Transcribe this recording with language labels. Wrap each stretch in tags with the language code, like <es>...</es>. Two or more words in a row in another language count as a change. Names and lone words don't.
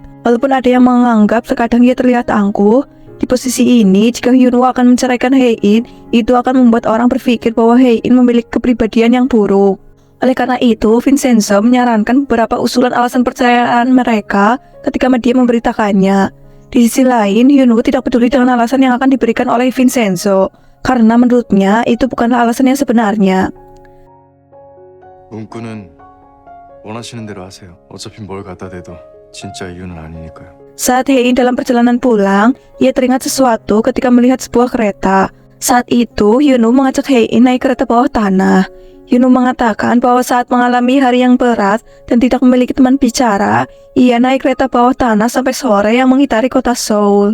<id>Walaupun ada yang menganggap terkadang ia terlihat angkuh, di posisi ini jika Hyunwoo akan menceraikan Hae-in, itu akan membuat orang berpikir bahwa Hae-in memiliki kepribadian yang buruk. Oleh karena itu, Vincenzo menyarankan beberapa usulan alasan perceraian mereka ketika media memberitakannya. Di sisi lain, Hyunwoo tidak peduli dengan alasan yang akan diberikan oleh Vincenzo, karena menurutnya itu bukanlah alasan yang sebenarnya.</id> <ko>문구는 원하시는 대로 하세요. 어차피 뭘 갖다 대도 진짜 이유는 아니니까요.</ko> <id>Saat Hae-in dalam perjalanan pulang, ia teringat sesuatu ketika melihat sebuah kereta. Saat itu, Hyunwoo mengajak Hae-in naik kereta bawah tanah. Hyunwoo mengatakan bahwa saat mengalami hari yang berat dan tidak memiliki teman bicara, ia naik kereta bawah tanah sampai sore yang mengitari kota Seoul.</id>